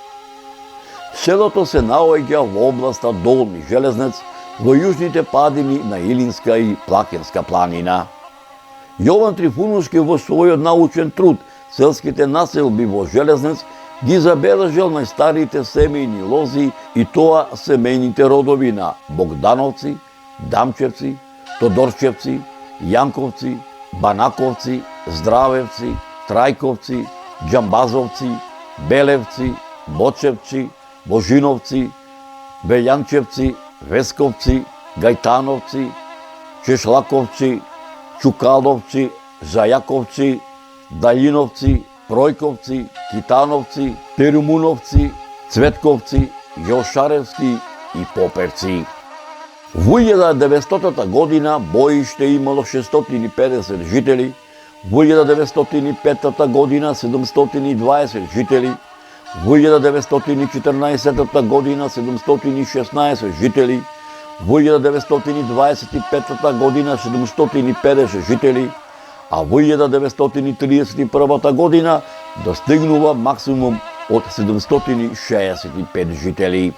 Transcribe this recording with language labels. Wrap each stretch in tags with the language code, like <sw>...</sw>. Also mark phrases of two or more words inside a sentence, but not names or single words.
<mk>Селото се наоѓа во областа Долни Железнец, во јужните падини на Илинска и Плакенска планина. Јован Трифуновски во својот научен труд Селските населби во Железнец ги забележал најстарите семејни лози, и тоа семејните родови на Богдановци, Дамчевци, Тодорчевци, Јанковци, Банаковци, Здравевци, Трајковци, Џамбазовци, Белевци, Бочевци, Божиновци, Белјанчевци, Весковци, Гајтановци, Чешлаковци, Чукаловци, Зајаковци, Далјиновци, Пројковци, Китановци, Перумуновци, Цветковци, Јошаревски и Поперци. Во 1900 година Боиште имало 650 жители, во 1905 година 720 жители, во 1914 година 716 жители, во 1925 година 750 жители, а во 1931 година достигнува максимум од 765 жители.</mk>